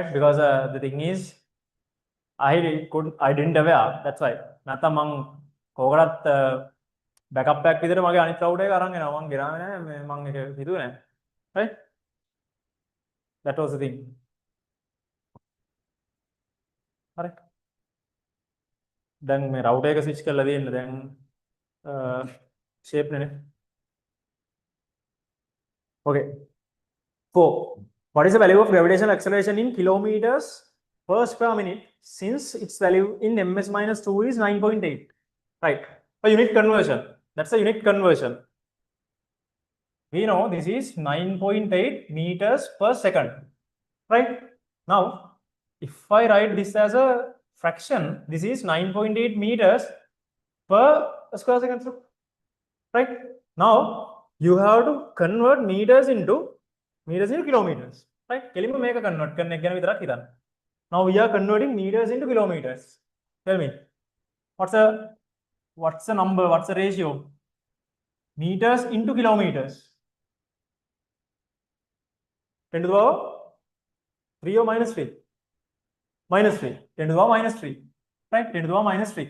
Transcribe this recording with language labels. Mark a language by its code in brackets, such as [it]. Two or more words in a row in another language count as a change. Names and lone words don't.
[en] Because the thing is, I didn't aware. That's why. [si] නැත්තම් මං කෝකටත් [en] backup pack [si] විදිහට මගේ අනිත් router එක අරන් එනවා. මං ගෙනාවේ නෑ. මං ඒක හිතුවේ නෑ. [en] Right? That was the thing. [si] හරි. දැන් මේ router එක switch කරලා දෙන්න. දැන් shape නේ. [en] Okay. 4. What is the value of gravitational acceleration in kilometers per square minute since its value in ms minus 2 is 9.8? Right. A unit conversion. That's a unit conversion. We know this is 9.8 meters per second. Right. Now, if I write this as a fraction, this is 9.8 meters per square second. Right. Now, you have to convert meters into kilometers. Right. [si] කෙලින්ම මේක convert කරන එක ගැන විතරක් හිතන්න. [en] Now we are converting meters into kilometers. Tell me, what's the number? What's the ratio? Meters into kilometers. 10 to the power 3 or minus 3? Minus 3. 10 to the power minus 3. Right? 10 to the power minus 3.